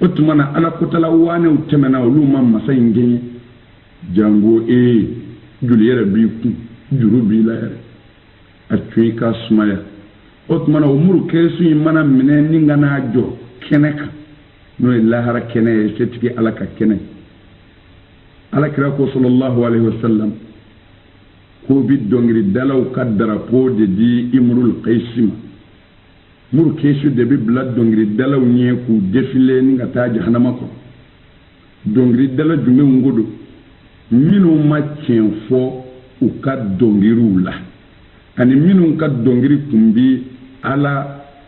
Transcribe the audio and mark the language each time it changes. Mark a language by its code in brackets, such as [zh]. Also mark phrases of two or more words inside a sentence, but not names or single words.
[bm] tuma na ala kotala waanew tɛmɛna olu ma masa in gɛɲɛ jango joli yɛrɛ b'i kun juru b'i la yɛrɛ a tun i ka sumaya o tuma na o muru kɛsu in mana minɛ ni ka n'a jɔ kɛnɛ kan n'o ye lahara kɛnɛ ye setigi ala ka kɛnɛ alakira ko [ar] صلى الله عليه وسلم [bm] ko bi dɔnkiridalaw ka darapo de di imrul qais ma muru kɛsu de bi bila dɔnkiridalaw ɲɛ k'u défilé ni ka taa jahanama kɔnɔ dɔnkiridala jumɛnw ko don minnu ma tiɲɛ fɔ u ka dɔnkiliw la ani minnu ka dɔnkili tun bi ala